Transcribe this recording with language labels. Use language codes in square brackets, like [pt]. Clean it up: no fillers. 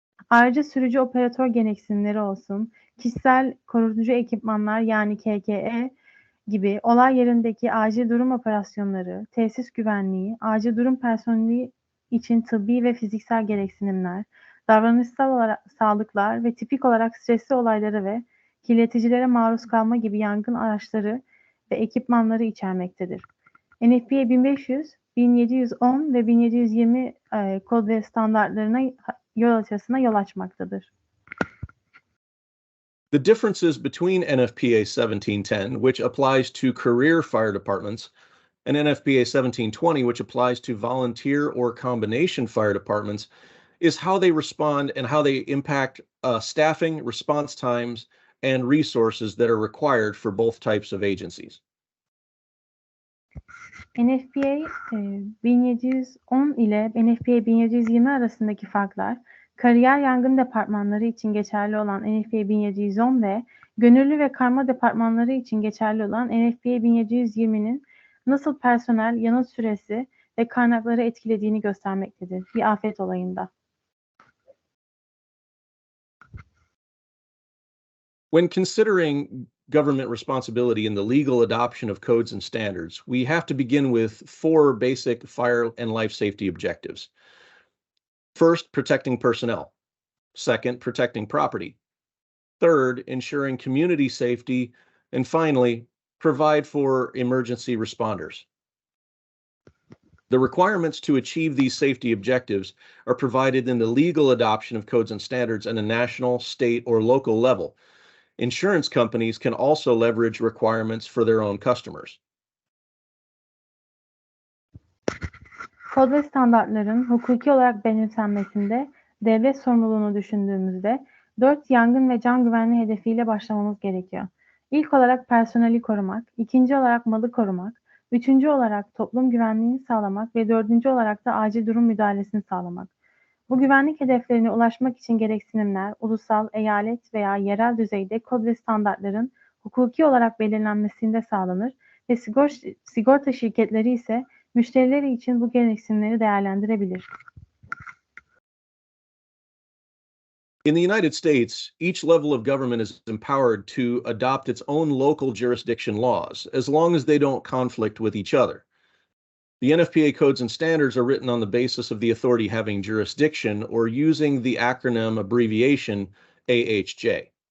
[tr] Ayrıca sürücü operatör gereksinimleri olsun, kişisel koruyucu ekipmanlar yani KKE gibi olay yerindeki acil durum operasyonları, tesis güvenliği, acil durum personeli için tıbbi ve fiziksel gereksinimler, davranışsal olarak sağlıklar ve tipik olarak stresli olayları ve kirleticilere maruz kalma gibi yangın araçları ve ekipmanları içermektedir. NFPA 1500, 1710 ve 1720 kod ve standartlarına yol haritasına yol açmaktadır. [en] The differences between NFPA 1710, which applies to career fire departments, and NFPA 1720, which applies to volunteer or combination fire departments, is how they respond and how they impact staffing, response times, and resources that are required for both types of agencies. [tr] NFPA 1710 ile NFPA 1720 arasındaki farklar, kariyer yangın departmanları için geçerli olan NFPA 1710 ve gönüllü ve karma departmanları için geçerli olan NFPA 1720'nin nasıl personel, yanıt süresi ve kaynakları etkilediğini göstermektedir bir afet olayında. [en] When considering government responsibility in the legal adoption of codes and standards, we have to begin with 4 basic fire and life safety objectives. First, protecting personnel. Second, protecting property. Third, ensuring community safety. And finally, provide for emergency responders. The requirements to achieve these safety objectives are provided in the legal adoption of codes and standards at a national, state, or local level. Insurance companies can also leverage requirements for their own customers. [tr] Kod ve standartların hukuki olarak benimsenmesinde devlet sorumluluğunu düşündüğümüzde 4 yangın ve can güvenliği hedefiyle başlamamız gerekiyor. İlk olarak personeli korumak, ikinci olarak malı korumak, Üçüncü olarak toplum güvenliğini sağlamak ve dördüncü olarak da acil durum müdahalesini sağlamak. Bu güvenlik hedeflerine ulaşmak için gereksinimler ulusal, eyalet veya yerel düzeyde kod ve standartların hukuki olarak belirlenmesinde sağlanır ve sigorta şirketleri ise müşterileri için bu gereksinimleri değerlendirebilir. [en] In the United States, each level of government is empowered to adopt its own local jurisdiction laws, as long as they don't conflict with each other. The NFPA codes and standards are written on the basis of the authority having jurisdiction or using the acronym abbreviation AHJ.